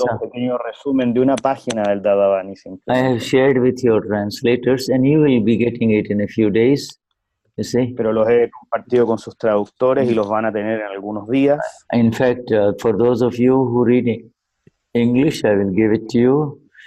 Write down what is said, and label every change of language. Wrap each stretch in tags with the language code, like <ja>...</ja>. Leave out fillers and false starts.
<es>un pequeño resumen de una página del Dadavani.</es> <en>I have shared with your translators, and you will be getting it in a few days. You see?</en> <es>Pero los he compartido con sus traductores y los van a tener en algunos días.</es> <en>In fact, for those of you who read English, I will give it to you.</en>